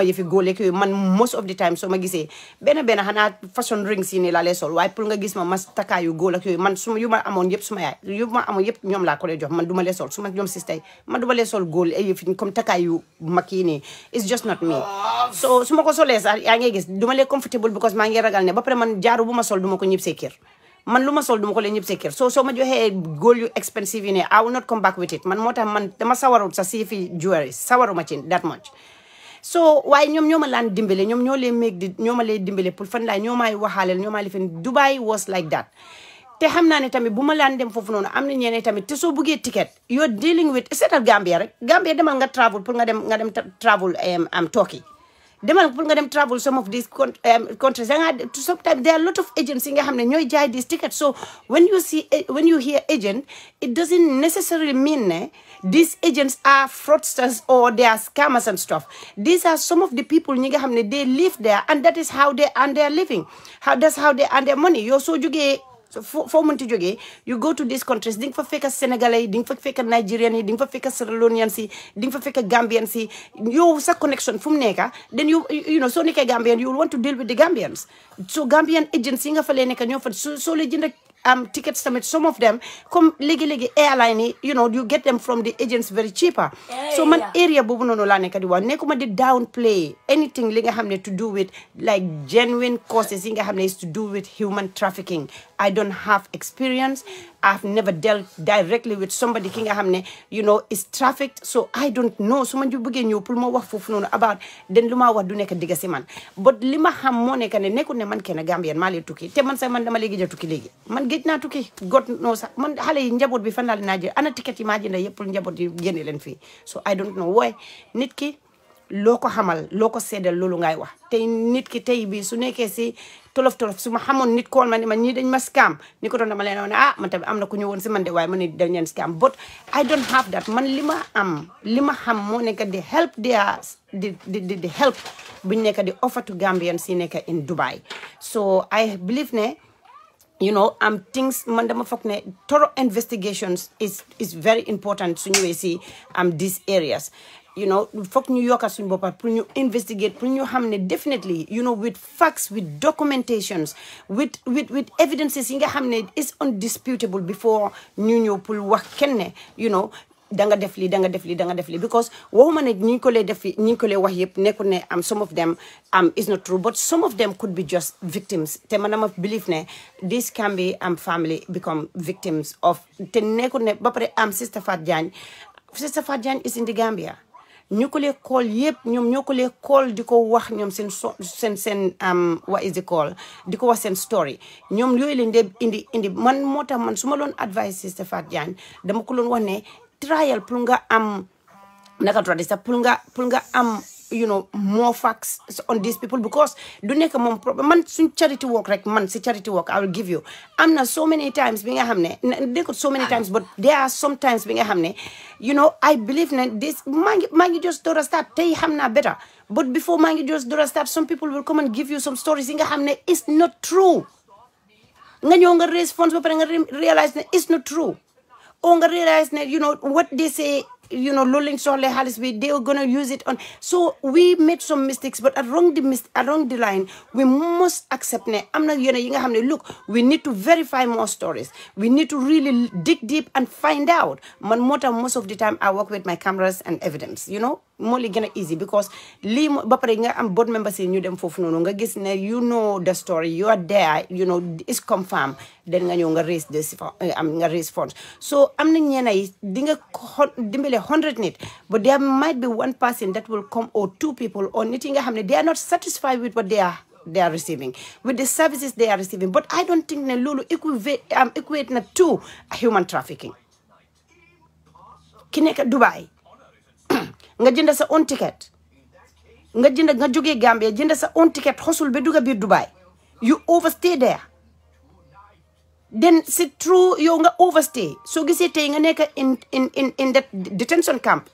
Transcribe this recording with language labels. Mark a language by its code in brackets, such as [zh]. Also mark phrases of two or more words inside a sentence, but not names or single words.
[wo] yëfi góol yeeg yooyu man [en] most of the time [wo] soo ma gisee benn xanaa [en] fashion rings [wo] yi nii laa lay sol waaye pour nga gis ma takkaayu góol ak yooyu man yu ma amoon yëpp suma yaay yu ma amoon yëpp ñoom laa ko lay jox man du ma lay sol suma ñoom si tey man du ma lay sol góol ay yëf comme takkaayu mag yi nii [en] it's just not me [wo] so su ma ko solee sax yaa ngi gis du ma lay comfortable because maa ngi ragal ne ba pare man jaaru bu ma sol du ma ko ñëpp see kër man lu ma sol duma ko leen ñëpp see kër soo ma joxee góol yu expensive yi ne [en] I will not come back with it [wo] man moo tax man dama sawarut sa si fi jewelry sawaruma ci [en] that much [wo] so waaye ñoom ñoo ma laan dimbale ñoom ñoo ma lay dimbale pour fan laay ñoo maay waxaaleel ñoo maay lifin [en] Dubai was like that [wo] te xam naa ne tamit bu ma laan dem foofu noonu am na ñeneen tamit te soo buggee ticket [en] you're dealing with [wo] seetal Gambia rek Gambia demal nga travel pour nga dem travel Turkey demal pour nga dem travel [en] some of these countries sometimes there are a lot of agents [wo] yi nga xam ne ñooy jaay [en] these tickets so when you hear agent it doesn't necessarily mean [wo] ne [en] these agents are fraudsters or they are scammers and stuff these are some of the people [wo] ñi nga xam ne [en] they live there and that is how they earn their living that's how they earn their money [wo] yow soo jógee so foo mënti jógee [en] you go to these countries [wo] di nga fa fekk Sénégalais yi di nga fa fekk Nigerian yi di nga fa fekk Sierra Leonean yi di nga fa fekk Gambians yi yow sa connection fu mu nekk [en] then you [wo] soo nekkee Gambian [en] you will want to deal with the Gambians [wo] so [en] Gambian agents [wo] yi nga fa lee nekk ñoo fa soo lee jënd tickets tamit [en] some of them [wo] comme léegi airline yi [en] you get them from the agents very cheaper [wo] so man area boobu noonu laa nekk di wax nekkuma di [en] downplay anything [wo] li nga xam ne [en] to do with like genuine causes [wo] yi nga xam ne [en] is to do with human trafficking I don't have experience I've never dealt directly with somebody [wo] ki nga xam ne [en] is trafficked so I don't know [wo] su ma bëggee ñëw pour ma wax foofu noonu [en] about [wo] den lu ma wax du nekk digga si man but li ma xam moo nekk ne nekkul ne man kenn Gambien maa lee tukki te man sax man dama léegi ja tukki léegi man géej naa tukki [en] God knows [wo] sax man xale yi njaboot bi fan laa leen jël ana ticket yi maa jënd yëpp pour njaboot yi génne leen fii [en] so I don't know why [wo] nit ki loo ko xamal loo ko seedal loolu ngay wax tey nit ki tey bi su nekkee si tolof su ma xamoon nit kool ma ne ma ñii dañ ma scam ni ko doon dama leen ne man tamit am na ku ñëwoon si man de waaye man ne dañ leen scam [en] but I don't have that [wo] man li ma xam moo nekk di help di help buñ nekk di [en] offer to Gambians [wo] yi nekk [en] in Dubai so I believe [wo] ne things man dama foog ne [en] thorough investigations is very important [wo] su ñëwee si [en] these areas [wo] foog ñu yokka suñu boppa pour ñu investigate pour ñu xam ne [en] definitely with facts with documentations with evidences [wo] yi nga xam ne [en] is undisputable before [wo] ñu ñëw pour wax kenn ne danga def lii because waxuma ne ñi ko lay def ñi ko lay wax yëpp nekkul ne [en] some of them is not true but some of them could be just victims [wo] te man dama believe ne [en] this can be family become victims of [wo] te nekkul ne ba pare Sister Fatou Jagne [en] is in the Gambia [wo] ñu ko lee call yëpp ñoom ñoo ko lee call di ko wax ñoom seen [en] what is it called [wo] di ko wax seen story ñoom yooyu leen de indi man moo tax man su ma loon advice Sister Fatou Jagne dama ko loon wax ne trial pour nga naka tuddati sax pour nga am [en] more facts on these people [wo] because du nekk moom problème man suñ [en] charity work [wo] rek man si [en] charity work I will give you [wo] am na [en] so many times [wo] bi nga xam ne nekkul [en] so many times but there are sometimes [wo] bi nga xam ne [en] I believe [wo] ne this maa ngi just door a start tey xam naa [en] better but before [wo] maa ngi just door a start [en] some people will come and give you some stories [wo] yi nga xam ne [en] is not true [wo] nga ñëw nga [en] raise funds [wo] ba pare nga realize ne [en] is not true [wo] or nga realize ne [en] what they say [wo] loolu lañ soxlee xaalis bi [en] they are gonna use it on so we made some mistakes but along the line we must accept [wo] ne am na yenn yi nga xam ne [en] look we need to verify more stories we need to really dig deep and find out [wo] man moo tax [en] most of the time I work with my cameras and evidence [wo] moo li gën a easy [en] because [wo] lii ba pare nga am [en] board members [wo] yi ñu dem foofu noonu nga gis ne [en] the story you are there is confirmed then [wo] nga ñëw nga [en] raise funds [wo] so am na ñeena yi di nga dimbale [en] 100 nit but there might be one person that will come or two people or [wo] nit yi nga xam ne [en] they are not satisfied with what they are receiving with the services they are receiving but I don't think [wo] ne loolu [en] equate na to human trafficking [wo] ki nekk Dubai nga jënd sa own ticket nga jógee Gambia jënd sa own ticket xosul ba dugga biir Dubai. [en] You overstay there. Then c'est true [wo] yow nga [en] overstay. [wo] So gisee tey nga nekk [en] in that detention camp.